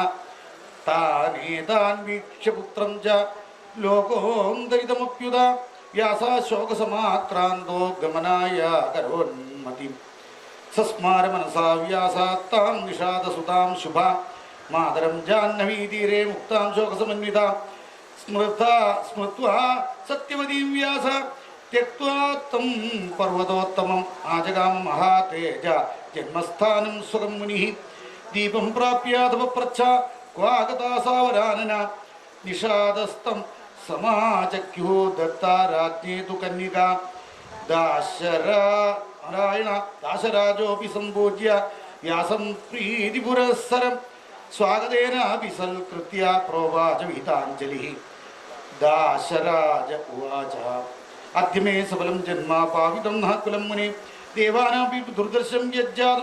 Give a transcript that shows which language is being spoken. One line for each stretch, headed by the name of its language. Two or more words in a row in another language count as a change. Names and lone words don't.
Sanskrit: താനേതാൻ വീക്ഷ്യ പുത്രം ച ലോകോന്തരിതമപ്യുത വ്യാസാശോകസമാക്രാന്തോ ഗമനായ കരോന്മതിം. സസ്മാര മനസാ വ്യാസാത്താം നിഷാദസുതാം ശുഭ മാതരം ജാഹ്നവീതീരേ മുക്താം ശോകസമന്വിതാം. സ്മൃത്വാ സത്യമതീം വ്യാസ त्यक्त्वा तं पर्वतोत्तमम् आजगाम महातेज जन्मस्थानं सुखं मुनिः. दीपं प्राप्याधपप्रच्छ क्वागता सावरानना. निषादस्तं समाचक्युः दत्ता राज्ञे तु कन्यका. നാരായണ ദാശരാജോപി സംപൂജ്യ വ്യാസം പ്രീതിപുരസ്സരം സ്വാഗതേനാപി സൽകൃത്യ പ്രോവാച വിഹിതാഞ്ജലി. ദാശരാജ ഉവാച അദ്യമേ സഫലം ജന്മ പാവിതം നഃ കുലം മുനി ദേവാനാപി ദുർദർശം യജ്ജാതം